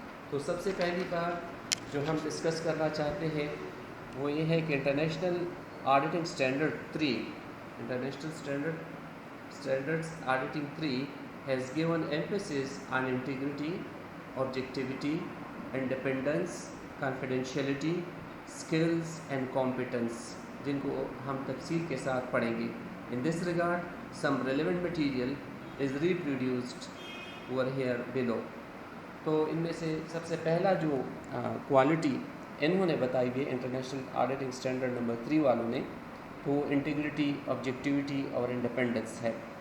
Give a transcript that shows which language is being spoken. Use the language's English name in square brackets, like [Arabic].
[Urdu] تو سب سے پہلی بات جو ہم ڈسکس کرنا چاہتے ہیں وہ یہ ہے کہ international auditing standard 3 international standards auditing 3 [English] has given emphasis on integrity, objectivity, independence, confidentiality, skills and competence، [Urdu] جن کو ہم تفصیل کے ساتھ پڑھیں گے. [English] In this regard, some relevant material is reproduced over here below. [Urdu] تو ان میں سے سب سے پہلا جو کوالٹی انہوں نے بتائی ہے انٹرنیشنل آڈیٹنگ اسٹینڈرڈ نمبر 3 والوں نے، تو انٹیگریٹی، آبجیکٹیوٹی اور انڈیپینڈنس ہے.